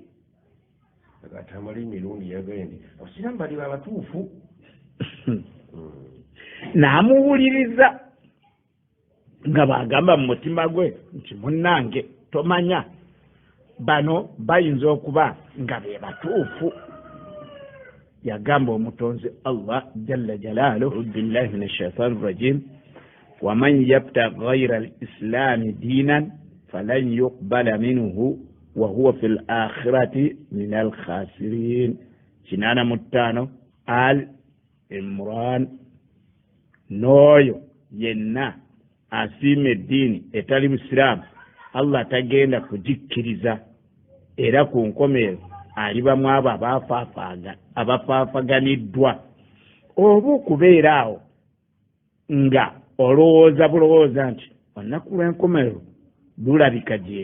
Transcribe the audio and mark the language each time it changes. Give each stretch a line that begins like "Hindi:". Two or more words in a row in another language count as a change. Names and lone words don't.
Ganda: atamala emirundi yagaye nti abasiraamu bali babatuufu n'amuwuliriza nga bw'agamba mu mutima gwe nti munnange tomanya bano bayinza okuba nga be batuufu. yagamba omutonzi Allah
Arabic: جل جلاله بالله من الشيطان الرجيم ومن يبتغ غير الإسلام دينا فلن يقبل منه وهو في الآخرة من الخاسرين.
Ganda: 85 al Imran. N'oyo yenna asiima eddiini etali busiraamu Allah tagenda kugikkiriza era ku nkomerero alibamu abo abafaafaganiddwa. oba okubeera awo nga olowooza bulowooza nti olunaku lw'enkomerero lulabika